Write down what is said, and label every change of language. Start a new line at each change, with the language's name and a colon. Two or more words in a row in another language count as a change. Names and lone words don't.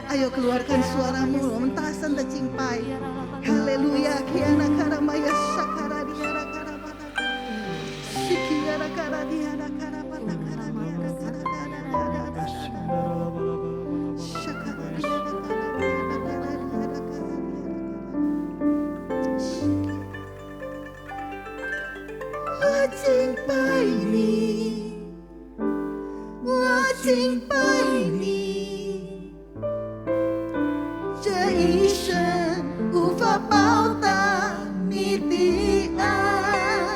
Indonesian: keluarkan suaramu,
Chinese: 我们大声的敬拜。哈利路亚，kiana karamaya sakara diara karabata, sikiara kara diara karabata kara diara karabata, sakara diara karabata kara diara. 我敬拜你，我敬拜你，这一生无法报答你的爱。